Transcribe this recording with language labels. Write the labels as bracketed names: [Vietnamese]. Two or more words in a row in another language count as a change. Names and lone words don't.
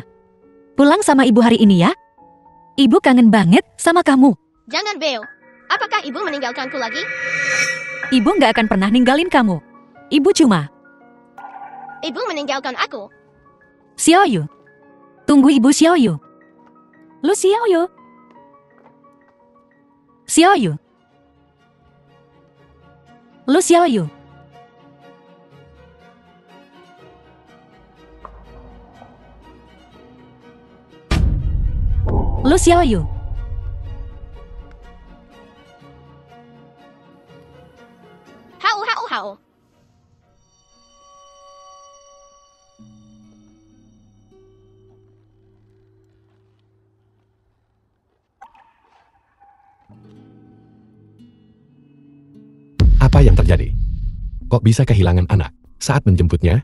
[Indonesian] Pulang sama ibu hari ini ya. Ibu kangen banget sama kamu. Jangan beo. Apakah ibu meninggalkanku lagi? Ibu nggak akan pernah ninggalin kamu. Ibu cuma... Ibu meninggalkan aku. Xiaoyu, tunggu ibu Xiaoyu. Lu Xiaoyu. Xiaoyu. Lu Xiaoyu. Lu Xiaoyu. Hau hau hau. Apa yang terjadi? Kok bisa kehilangan anak saat menjemputnya?